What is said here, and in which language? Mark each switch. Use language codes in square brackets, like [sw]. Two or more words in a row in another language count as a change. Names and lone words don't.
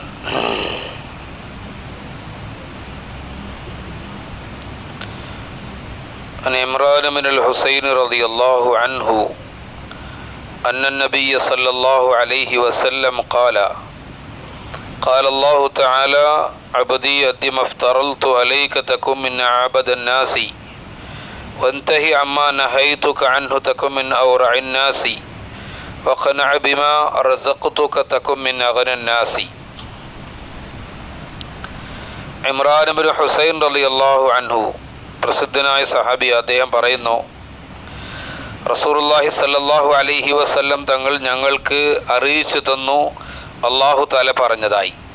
[ar] عن عمران بن الحسين رضي الله عنه أن النبي صلى الله عليه وسلم قال الله تعالى عبدي أد ما افترضت عليك تكن من عبد الناس وانتهي عما نهيتك عنه تكن من أورع الناس وقنع بما رزقتك تكن من أغنى الناس. [ml] ഇമ്രാൻ ബിൻ ഹുസൈൻ [ar] رضي الله عنه [ml] പ്രസിദ്ധനായ സഹാബി, അദ്ദേഹം പറയുന്നു, [ar] رسول الله صلى الله عليه وسلم [ml] തങ്ങൾ ഞങ്ങൾക്ക് അറിയിച്ചു തന്നു, [ar] الله تعالى [ml] പറഞ്ഞതായി.